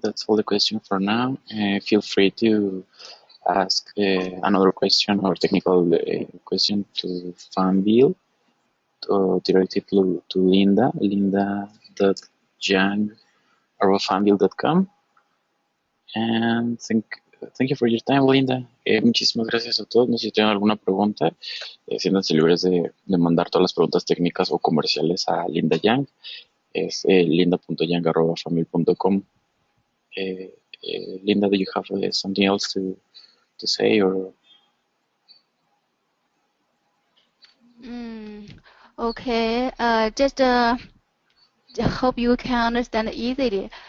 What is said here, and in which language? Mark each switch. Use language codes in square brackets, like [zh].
[en] That's all the question for now. Feel free to ask another question or technical question to Fanvil, directly to Linda, linda.yang@fanvil.com. And thank you for your time, Linda. [es] Muchísimas gracias a todos. No sé si tienen alguna pregunta, siéntanse libres de mandar todas las preguntas técnicas o comerciales a Linda Yang. Es linda.yang@fanvil.com. [en] Linda, do you have something else to say or? Okay. Just hope you can understand easily.